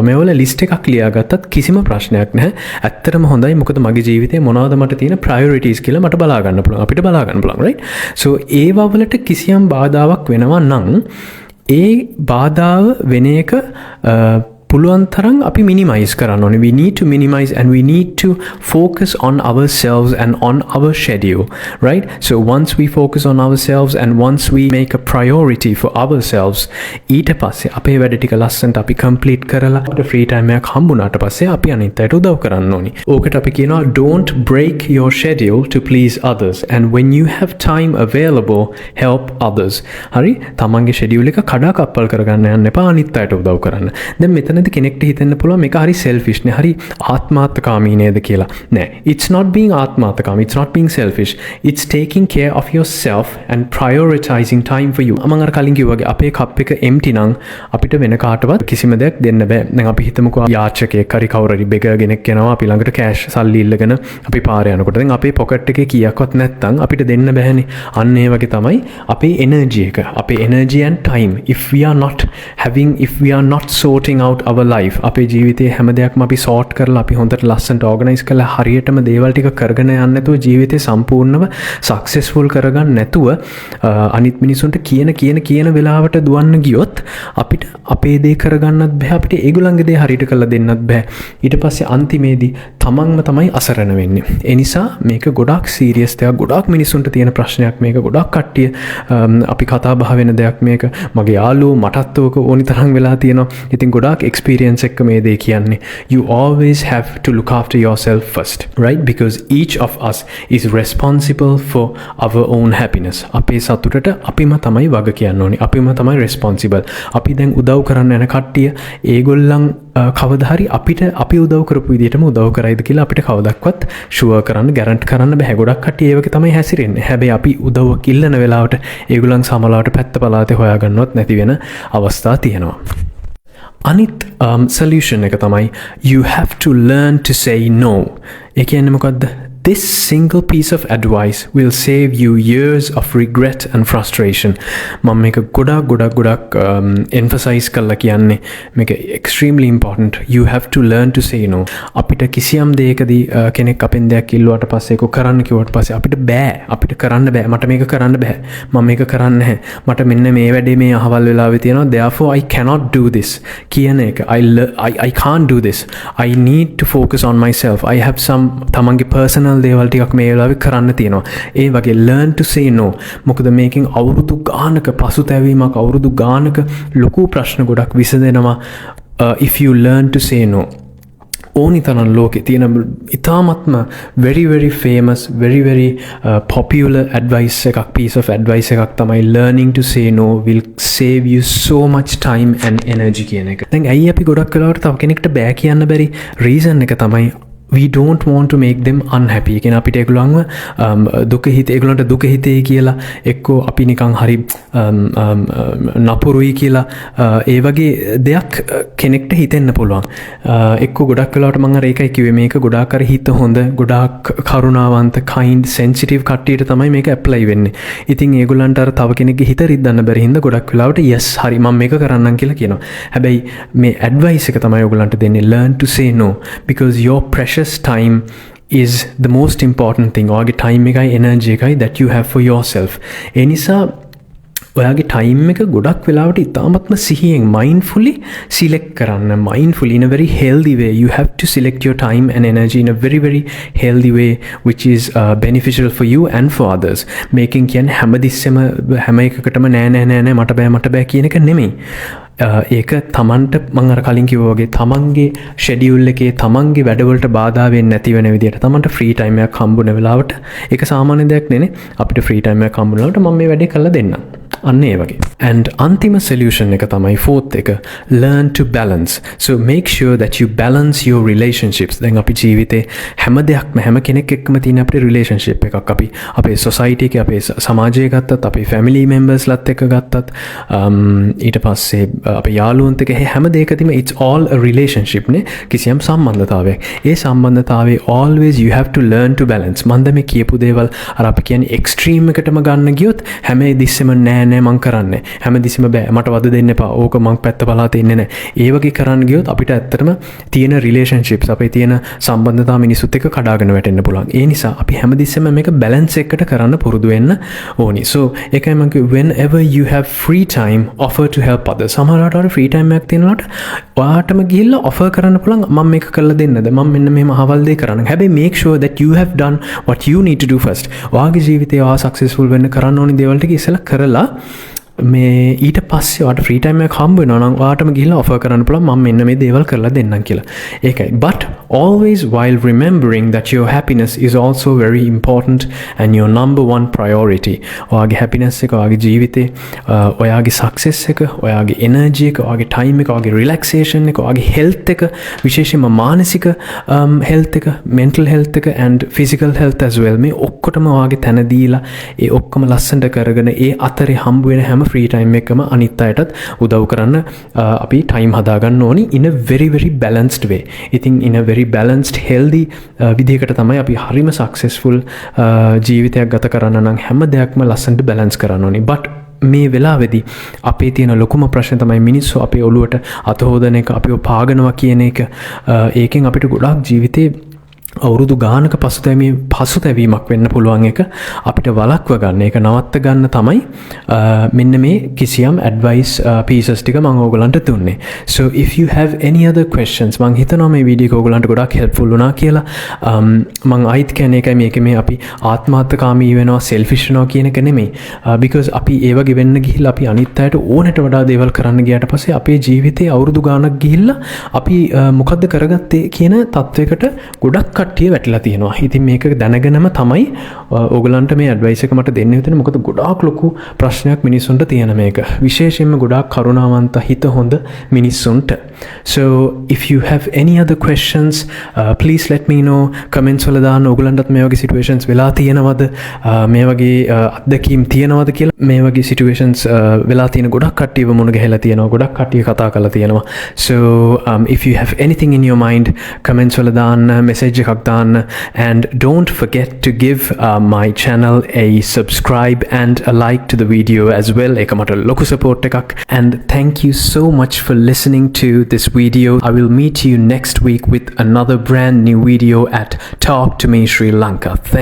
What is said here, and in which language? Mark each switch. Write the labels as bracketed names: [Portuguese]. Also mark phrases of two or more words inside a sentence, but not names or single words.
[Sinhala] මේවල list එකක් ලියාගත්තත් කිසිම ප්‍රශ්නයක් නැහැ. ඇත්තටම හොඳයි. මොකද මගේ ජීවිතේ මොනවද මට තියෙන priorities කියලා මට බලා ගන්න පුළුවන්. අපිට බලා ගන්න පුළුවන්, right? so ඒවා වලට කිසියම් බාධාවක් වෙනවා නම් ඒ බාධාව වෙන එක පුළුවන් තරම් අපි minimize කරන්න ඕනේ. [English] We need to minimize and we need to focus on ourselves and on our schedule, right? So once we focus on ourselves and once we make a priority for ourselves, [Sinhala] ඊට පස්සේ අපේ වැඩ ටික ලස්සනට අපි complete කරලා අපිට [English] free time [Sinhala] එකක් හම්බුනාට පස්සේ අපි අනිත් අයට උදව් කරන්න ඕනේ. ඕකට අපි කියනවා [English] don't break your schedule to please others, and when you have time available, help others. [Sinhala] හරි? තමන්ගේ schedule එක කඩාකප්පල් කරගන්න යන්න එපා අනිත් අයට උදව් කරන්න. දැන් මෙතන තැනදී කෙනෙක්ට හිතෙන්න පුළුවන් මේක හරි selfish නේ, හරි ආත්මාර්ථකාමී නේද කියලා. නෑ, [English] it's not being ආත්මාර්ථකාමී, it's not being selfish, it's taking care of yourself and prioritizing time for you. [Sinhala] මම අර කලින් කිව්වා වගේ අපේ කප් එක empty නම් අපිට වෙන කාටවත් කිසිම දෙයක් දෙන්න බෑ. දැන් අපි හිතමුකෝ යාචකයෙක් හරි කවුරු හරි බෙගර් කෙනෙක් එනවා අපි ළඟට කෑෂ් සල්ලි ඉල්ලගෙන අපි පාරේ යනකොට දැන් අපේ පොකට් එකේ කීයක්වත් නැත්තම් අපිට දෙන්න බෑනේ. අන්න ඒ වගේ තමයි අපේ එනර්ජි එක, අපේ එනර්ජි [English] and time. If we are not sorting out our life, [Sinhala] අපේ ජීවිතයේ හැම දෙයක්ම අපි sort කරලා අපි හොඳට ලස්සනට organize කරලා හරියටම දේවල් ටික කරගෙන යන්න නැතුව ජීවිතේ සම්පූර්ණව successful කරගන්න නැතුව අනිත් මිනිසුන්ට කියන වෙලාවට දුවන්න ගියොත් අපිට අපේ දේ කරගන්නත් බෑ, අපිට ඒගොල්ලන්ගේ දේ හරියට කරලා දෙන්නත් බෑ. ඊට පස්සේ අන්තිමේදී තමන්ම තමයි අසරණ වෙන්නේ. ඒ නිසා මේක ගොඩාක් සීරියස් දෙයක්, ගොඩාක් මිනිසුන්ට තියෙන ප්‍රශ්නයක් මේක, ගොඩාක් කට්ටිය අපි කතා බහ වෙන දෙයක් මේක. මගේ යාළුවෝ මටත් ඕක ඕනි තරම් වෙලා තියෙනවා. ඉතින් ගොඩාක් experience එක්ක මේ දේ කියන්නේ. [English] You always have to look after yourself first, right? Because each of us is responsible for our own happiness. [Sinhala] අපේ සතුටට අපිම තමයි වග කියන්න ඕනේ. අපිම තමයි responsible. අපි දැන් උදව් කරන්න යන කට්ටිය ඒගොල්ලන් කවදා හරි අපිට අපි උදව් කරපු විදිහටම උදව් කරයිද කියලා අපිට කවදාවත් ෂුවර් කරන්න ගැරන්ටි කරන්න බෑ. ගොඩක් කට්ටිය ඒ වගේ තමයි හැසිරෙන්නේ. හැබැයි අපි උදව්වක් ඉල්ලන වෙලාවට ඒගොල්ලන් සමලාවට පැත්ත පලාතේ හොයාගන්නවත් නැති වෙන අවස්ථා තියෙනවා. අනිත් solution එක තමයි [English] you have to learn to say no. [Sinhala] ඒ කියන්නේ මොකද්ද? [English] This single piece of advice will save you years of regret and frustration. [Sinhala] මම මේක ගොඩක් emphasize කරලා කියන්නේ මේක [English] extremely important. You have to learn to say no. [Sinhala] අපිට කිසියම් දෙයකදී කෙනෙක් අපෙන් දෙයක් ඉල්ලුවාට පස්සේ ඒක කරන්න කිව්වට පස්සේ අපිට කරන්න බෑ. මට මේක කරන්න බෑ. මම මේක කරන්නේ නැහැ. මට මෙන්න මේ වැඩේ මේ අහවල් වෙලාවේ තියෙනවා. [English] Therefore I cannot do this. [Sinhala] කියන එක [English] I can't do this. I need to focus on myself. I have some [Sinhala] තමන්ගේ personal දේවල් ටිකක් මේ වෙලාවේ කරන්න තියෙනවා. ඒ වගේ [English] learn to say no. [Sinhala] මොකද මේකෙන් අවුරුදු ගානක පසුතැවීමක්, අවුරුදු ගානක ලොකු ප්‍රශ්න ගොඩක් විසඳෙනවා [English] if you learn to say no. [Sinhala] ඕනි තරම් ලෝකේ තියෙන ඉතාමත්ම [English] very famous, very popular advice එකක්, piece of advice [Sinhala] එකක් තමයි [English] learning to say no will save you so much time and energy [Sinhala] කියන එක. දැන් ඇයි අපි ගොඩක් වෙලාවට තව කෙනෙක්ට බෑ කියන්න බැරි reason එක තමයි [English] we don't want to make them unhappy. [Sinhala] කියන අපිට ඒගොල්ලන්ව ඒගොල්ලන්ට දුක හිතේ කියලා එක්කෝ අපි නිකන් හරි නපුරුයි කියලා ඒ වගේ දෙයක් කෙනෙක්ට හිතෙන්න පුළුවන්. එක්කෝ ගොඩක් වෙලාවට මම අර ඒකයි කිව්වේ මේක ගොඩාක් අර හිත හොඳ, ගොඩාක් කරුණාවන්ත, [English] kind, sensitive [Sinhala] කට්ටියට තමයි මේක apply වෙන්නේ. ඉතින් ඒගොල්ලන්ට අර තව කෙනෙක්ගේ හිත රිද්දන්න බැරි හින්දා ගොඩක් වෙලාවට yes හරි මම මේක කරන්නම් කියලා කියනවා. හැබැයි මේ [English] advice [Sinhala] එක තමයි ඔයගොල්ලන්ට දෙන්නේ [English] learn to say no because your precious time is the most important thing. ඔයාගේ time එකයි energy එකයි that you have for yourself. [Sinhala] ඒ නිසා ඔයාගේ time එක ගොඩක් වෙලාවට ඉතාමත්ම සිහියෙන් mindfully select කරන්න. [English] mindfully in a very healthy way. You have to select your time and energy in a very healthy way which is beneficial for you and for others. [Sinhala] making කියන්නේ හැමතිස්සෙම හැම එකකටම නෑ මට බෑ කියන එක නෙමෙයි. ඒක තමන්ට මං අර කලින් කිව්වා වගේ තමන්ගේ ෂෙඩියුල් එකේ තමන්ගේ වැඩවලට බාධා වෙන්නේ නැති වෙන විදිහට තමන්ට [English] free time [Sinhala] එකක් හම්බුන වෙලාවට ඒක සාමාන්‍ය දෙයක් නෙනේ. අපිට [English] free time [Sinhala] එකක් හම්බුන වෙලාවට මම මේ වැඩේ කරලා දෙන්නම්. අන්න ඒ වගේ. and අන්තිම solution එක තමයි fourth එක [English] learn to balance. so make sure that you balance your relationships. [Sinhala] දැන් අපි ජීවිතේ හැම දෙයක්ම හැම කෙනෙක් එක්කම තියෙන අපේ relationship එකක් අපි අපේ society එකේ අපේ සමාජය ගත්තත් අපේ [English] family members [Sinhala] ලත් එක්ක ගත්තත් ඊට පස්සේ අපේ යාළුවන්ට එක හැම දෙයකදීම [English] it's all a relationship [Sinhala] නේ. කිසියම් සම්බන්ධතාවයක්. ඒ සම්බන්ධතාවයේ [English] always you have to learn to balance. [Sinhala] මම මේ කියපු දේවල් අර අපි කියන්නේ extreme එකටම ගන්න ගියොත් හැම දෙස්සෙම නෑ මං කරන්නේ. හැමදෙස්සෙම බෑ මට වද දෙන්න එපා. ඕක මං පැත්ත පලාතේ ඉන්නේ නෑ. ඒ වගේ කරන්න ගියොත් අපිට ඇත්තටම තියෙන relationships අපේ තියෙන සම්බන්ධතා මිනිස්සුත් එක්ක කඩාගෙන වැටෙන්න පුළුවන්. ඒ නිසා අපි හැමදෙස්සෙම මේක balance එකකට කරන්න පුරුදු වෙන්න ඕනි. [English] so [Sinhala] ඒකයි මම කිව්වේ [English] whenever you have free time offer to help others. [Sinhala] සමහරවිට ඔයාලා [English] free time [Sinhala] එකක් තියෙනකොට ඔයාටම ගිහිල්ලා offer කරන්න පුළුවන් මම මේක කරලා දෙන්නද? මම මෙන්න මෙහෙම අහවල් දෙයක් කරන්න. [English] හැබැයි make sure that you have done what you need to do first. [Sinhala] ඔයාගේ ජීවිතේ ඔයා successful වෙන්න කරන්න ඕනි දේවල් ටික ඉස්සෙල්ලා කරලා මේ ඊට පස්සේ ඔයාට [English] free time [Sinhala] එකක් හම්බ වෙනවා නම් ඔයාටම ගිහිල්ලා ඔෆර් කරන්න පුළුවන් මම මෙන්න මේ දේවල් කරලා දෙන්නම් කියලා. ඒකයි. [English] But always while remembering that your happiness is also very important and your number one priority. [Sinhala] ඔයාගේ happiness එක, ඔයාගේ ජීවිතේ, ඔයාගේ success එක, ඔයාගේ energy එක, ඔයාගේ time එක, ඔයාගේ relaxation එක, ඔයාගේ health එක, විශේෂයෙන්ම මානසික health එක, [English] mental health [Sinhala] එක [English] and physical health as well. [Sinhala] මේ ඔක්කොටම ඔයාගේ තැන දීලා ඒ ඔක්කොම ලස්සනට කරගෙන ඒ අතරේ හම්බ වෙන හැම [English] free time [Sinhala] එකම අනිත් අයටත් උදව් කරන්න අපි time හදාගන්න ඕනි [English] in a very very balanced way. [Sinhala] ඉතින් [English] in a very balanced healthy [Sinhala] විදිහකට තමයි අපි හරිම successful ජීවිතයක් ගත කරන්න නම් හැම දෙයක්ම ලස්සනට balance කරන්න ඕනි. But මේ වෙලාවේදී අපේ තියෙන ලොකුම ප්‍රශ්නේ තමයි මිනිස්සු අපේ ඔළුවට අත හොදන එක, අපිව පාගනවා කියන එක. ඒකෙන් අපිට ගොඩාක් ජීවිතේ අවුරුදු ගානක පසුතැවීමක් වෙන්න පුළුවන් එක අපිට වළක්ව ගන්න, ඒක නවත්ත ගන්න තමයි මෙන්න මේ කිසියම් [English] advice pieces [Sinhala] ටික මම ඕගලන්ට දුන්නේ. [English] So if you have any other questions, [Sinhala] මම හිතනවා මේ වීඩියෝ එක ඕගලන්ට ගොඩාක් helpful වුණා කියලා. මම අයිත් කියන්නේ ඒකයි, මේකේ මේ අපි ආත්මාර්ථකාමී වෙනවා, selfish වෙනවා කියන එක නෙමෙයි. Because අපි ඒ වගේ වෙන්න ගිහිල්ලා අපි අනිත් අයට ඕනට වඩා දේවල් කරන්න ගියාට පස්සේ අපේ ජීවිතේ අවුරුදු ගානක් ගිහිල්ලා අපි මොකද්ද කරගත්තේ කියන තත්වයකට ගොඩක් කට්ටිය වැටලා තියෙනවා. ඉතින් මේක දැනගෙනම තමයි ඕගලන්ට මේ ඇඩ්වයිස් එක මට දෙන්න හිතෙන්නේ. මොකද ගොඩාක් ලොකු ප්‍රශ්නයක් මිනිස්සුන්ට තියෙන මේක. විශේෂයෙන්ම ගොඩාක් කරුණාවන්ත හිත හොඳ මිනිස්සුන්ට. [English] So if you have any other questions, please let me know. [Sinhala] comments වල දාන්න. ඕගලන්ටත් මේ වගේ situations වෙලා තියෙනවද? මේ වගේ අත්දැකීම් තියෙනවද කියලා. මේ වගේ situations වෙලා තියෙන ගොඩක් කට්ටියව මුණ ගැහිලා තියෙනවා. ගොඩක් කට්ටිය කතා කරලා තියෙනවා. [English] So if you have anything in your mind, comments [Sinhala] වල දාන්න, [English] message [Sinhala] එකක් දාන්න, [English] and don't forget to give my channel a subscribe and a like to the video as well. [Sinhala] ඒක මට ලොකු support එකක්. [English] And thank you so much for listening to this video. I will meet you next week with another brand new video at Talk to Me Sri Lanka.